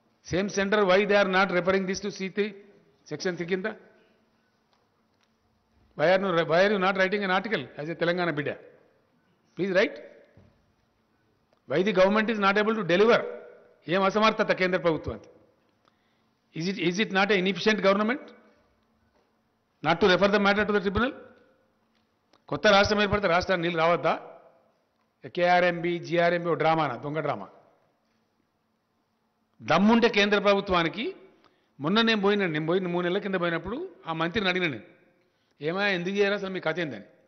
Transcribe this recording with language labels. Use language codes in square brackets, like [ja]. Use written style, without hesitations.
[en] Same centre, why they are not referring this to C3 section 3 కింద? Why are you not writing an article as a Telangana బిడ్డ? Please write. Why the government is not able to deliver? [te] ఏం అసమర్థత కేంద్ర ప్రభుత్వానికి? [en] Is it not an inefficient government not to refer the matter to the tribunal? [te] కొత్త రాష్ట్రం ఏర్పడితే రాష్ట్రానికి నీళ్ళు రావద్దా? కేఆర్ఎంబి జిఆర్ఎంబి ఓ డ్రామానా, దొంగ డ్రామా. దమ్ముంటే కేంద్ర ప్రభుత్వానికి. మొన్న నేను పోయిన 3 నెలల కింద పోయినప్పుడు ఆ మంత్రిని అడిగిన నేను, ఏమైనా ఎందుకు చేయరు అసలు మీ కథ ఏందని?